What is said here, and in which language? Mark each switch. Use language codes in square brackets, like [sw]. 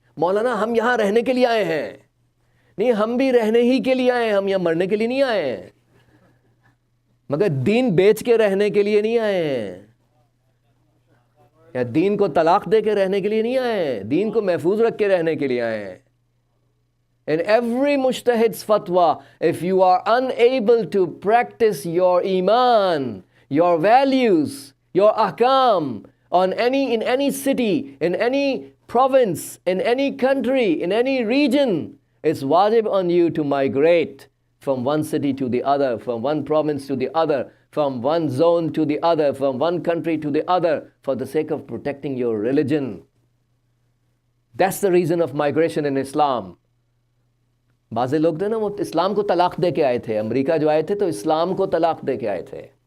[hi] मौलाना हम यहाँ रहने के लिए आए हैं। नहीं, हम भी रहने ही के लिए आए हैं, हम यहाँ मरने के लिए नहीं आए हैं, मगर दीन बेच के रहने के लिए नहीं आए हैं, या दीन को तलाक दे के रहने के लिए नहीं आए हैं, दीन को महफूज रख के रहने के लिए आए हैं. [en] In every mujtahid's fatwa, if you are unable to practice your iman, your values, your ahkam in any city, in any province, in any country, in any region, it's wajib on you to migrate from one city to the other, from one province to the other, from one zone to the other, from one country to the other, for the sake of protecting your religion. That's the reason of migration in Islam. [hi] बाज़े लोग थे ना, वो इस्लाम को तलाक दे के आए थे. America जो आए थे तो इस्लाम को तलाक दे के आए थे.